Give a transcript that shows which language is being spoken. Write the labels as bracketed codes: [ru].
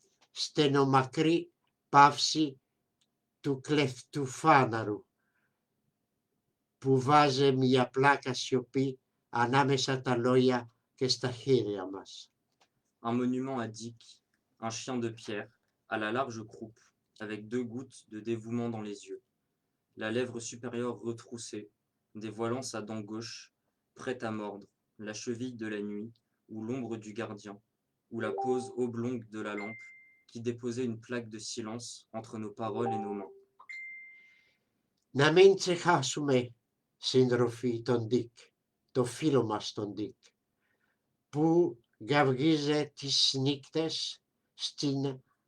[el] στενομακρή παύση του κλεφτουφάναρου που βάζει μια πλάκα σιωπή ανάμεσα τα λόγια και στα χέρια μας. [fr] Un monument à Dick, un chien de pierre, à la large croupe, avec 2 gouttes de dévouement dans les yeux, la lèvre supérieure retroussée, dévoilant sa dent gauche, prête à mordre, la cheville de la nuit, ou l'ombre du gardien, ou la pose oblongue de la lampe, qui déposait une plaque de silence entre nos paroles et nos mains. [el] Να μην ξεχάσουμε, σύντροφοι, τον Ντίκ, το φίλο μας τον Ντίκ, που γαυγίζε τις νύχτες στην